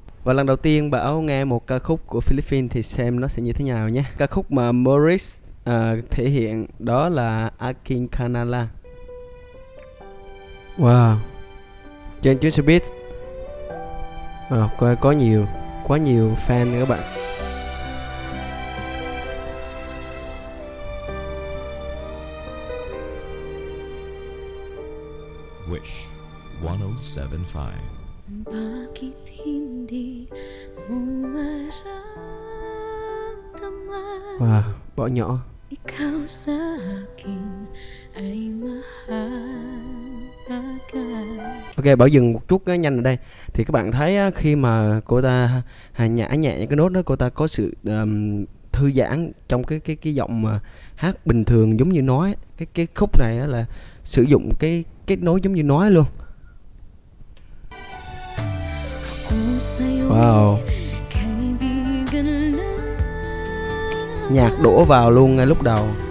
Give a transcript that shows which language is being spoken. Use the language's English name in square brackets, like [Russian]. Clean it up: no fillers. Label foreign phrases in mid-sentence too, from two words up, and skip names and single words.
[Vietnamese] Và lần đầu tiên Bảo nghe một ca khúc của Philippines thì xem nó sẽ như thế nào nhé. Ca khúc mà Moritz thể hiện đó là Aking Kanala. Wow, trên chuyến xe buýt có quá nhiều fan nữa các bạn. Wish 1075. [Filipino] Bakit hindi mo maramdaman [Vietnamese] Wow, bỏ nhỏ. [Filipino] ikaw sa akin ay mahalaga. [Vietnamese] Ok, Bảo dừng một chút nhanh ở đây. Thì các bạn thấy khi mà cô ta nhả nhẹ những cái nốt đó, cô ta có sự thư giãn trong cái giọng mà hát bình thường giống như nói. Cái khúc này là sử dụng cái kết nối giống như nói luôn. Wow, nhạc đổ vào luôn ngay lúc đầu.